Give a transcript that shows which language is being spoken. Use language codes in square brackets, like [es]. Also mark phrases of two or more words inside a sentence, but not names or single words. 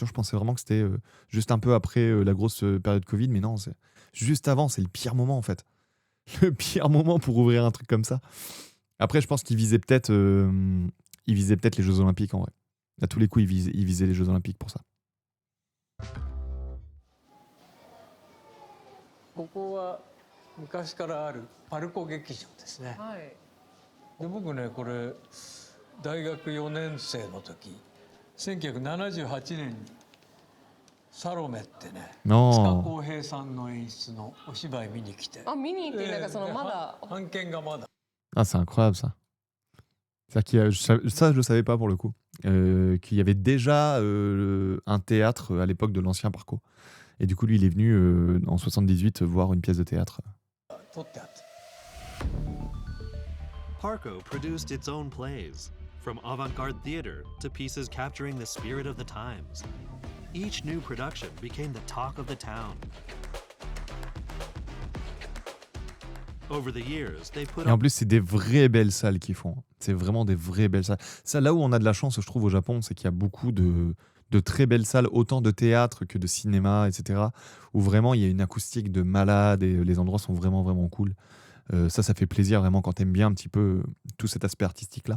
[fr] Je pensais vraiment que c'était juste un peu après la grosse période Covid. Mais non, c'est juste avant. C'est le pire moment, en fait. Le pire moment pour ouvrir un truc comme ça. Après, je pense qu'ils visaient peut-être les Jeux Olympiques, en vrai. À tous les coups, ils visaient les Jeux Olympiques pour ça. [ja] ここは昔からあるパルコ劇場ですね。はい。で僕ねこれ大学4年生の時1978年にサロメってね塚 [fr] Non. [ja] 公平さんの演出のお芝居見に来てあ、見に行ってなんかそのまだ版権がまだ [fr] Ah, c'est incroyable ça. C'est-à-dire ça, je le savais pas pour le coup. Qu'il y avait déjà un théâtre à l'époque de l'ancien Parco. Et du coup, lui, il est venu en 78 voir une pièce de théâtre. [ja] 撮ってあって。 [en] Parco produced its own plays, from avant-garde theater to pieces capturing the spirit of the times. Each new production became the talk of the town. Over the years, they put [fr] Et en [en] up [fr] plus, c'est des vraies belles salles qu'ils font. C'est vraiment des vraies belles salles. Ça, là où on a de la chance, je trouve, au Japon, c'est qu'il y a beaucoup de très belles salles, autant de théâtre que de cinéma, etc. Où vraiment il y a une acoustique de malade et les endroits sont vraiment, vraiment cool. Ça fait plaisir vraiment quand t'aimes bien un petit peu tout cet aspect artistique-là.